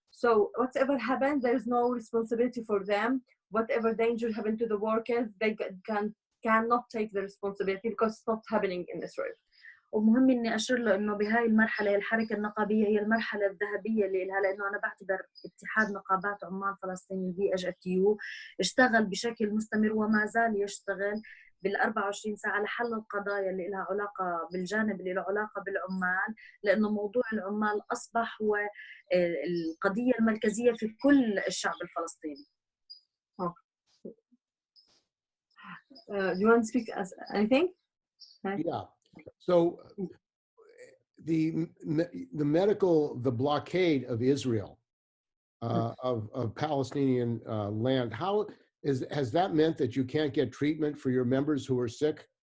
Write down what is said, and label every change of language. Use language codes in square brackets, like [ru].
[en] So whatever happened, there is no responsibility for them. Whatever danger happened to the workers, they cannot take the responsibility because it's not happening in Israel. [ar] ومهم إني أشير له إنه بهاي المرحلة الحركة النقابية هي المرحلة الذهبية اللي لها، لأنه أنا بعتبر اتحاد نقابات عمال فلسطين PGFTU اشتغل بشكل مستمر وما زال يشتغل بال24 ساعة لحل القضايا اللي لها علاقة بالجانب اللي له علاقة بالعمال، لأنه موضوع العمال أصبح هو القضية المركزية في كل الشعب الفلسطيني. [en] Do you want to speak as anything? Yeah. So the blockade of Israel, of Palestinian land, has that meant that you can't get treatment for your members who are sick?